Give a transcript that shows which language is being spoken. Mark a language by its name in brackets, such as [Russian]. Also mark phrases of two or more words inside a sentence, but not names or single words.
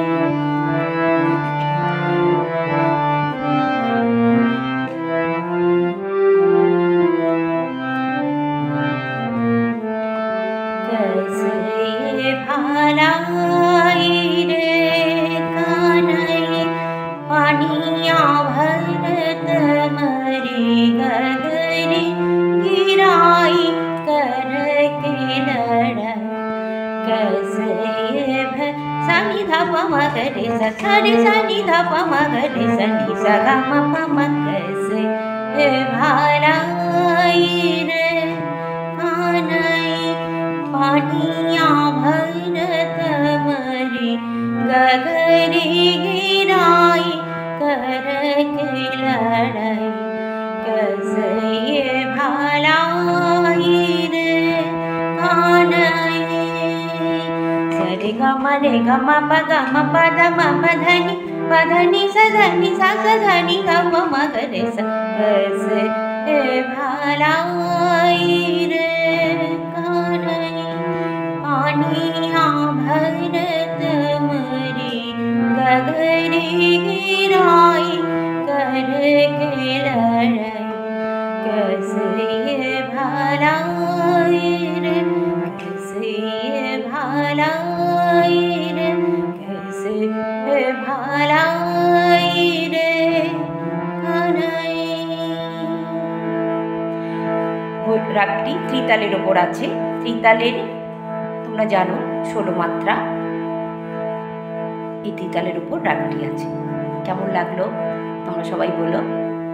[Hindi] कैसे भालाई रे कन्हैया पानिया भरत मरी गगरी गिराई कर के लड़ाई। कैसे सनि धप मगर स सरि सनि धप मगर सनि स ग म प म। कैसे भालाई रे कन्हैया पानिया भरत मरी गगरी गिराई कर के लड़ाई। कैसे भालाई रे कन्हैया। सरे ग म रे ग म प ग म प ध म प ध नि प पधनी सधनी सा सधनी ग म ग सा बस भलाई रे कान्हई पानिया भरत मरी गगरी गिराई कर के लड़ाई कैसे भलाई रे कैसे भलाई रे कैसे भलाई रे कान्हई। [Bangla] রাগটি ত্রিতালের ওপর আছে। ত্রিতালের তোমরা জানো 16 মাত্রা, এই ত্রিতালের উপর রাগটি আছে। কেমন লাগলো তোমরা সবাই বলো।